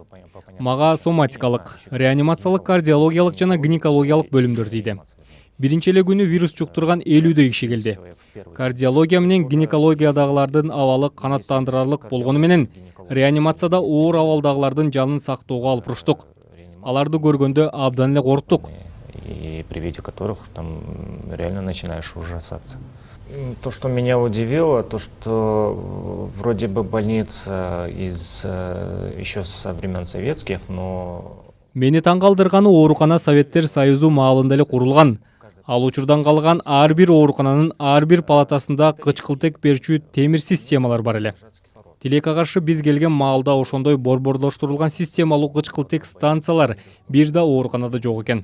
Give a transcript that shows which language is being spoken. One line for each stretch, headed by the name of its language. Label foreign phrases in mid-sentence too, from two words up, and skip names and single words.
Kyrgyz: Мага соматикалык, реанимациялык, кардиологиялык жана гинекологиялык бөлүмдөр тийди. Биринчи эле күнү вирус жуктурган 50дөй киши келди. Кардиология менен гинекологиядагылардын абалы канааттандырарлык болгону менен реанимацияда оор абалдагылардын жанын сактоого алып уруштук. Аларды көргөндө абдан эле корктук.
Russian: И при виде которых там реально начинаешь ужасаться. То, что меня удивило, то, что вроде бы больница из еще со времен советских, но...
Kyrgyz: Мени таң калтырганы оорукана Советтер Союзу маалында эле курулган. Ал учурдан калган ар бир оорукананын ар бир палатасында кычкылтек берчү темир системалар бар эле. Тилекке каршы биз келген маалда ошондой борборлоштурулган системалуу кычкылтек станциялар бир да ооруканада жок экен.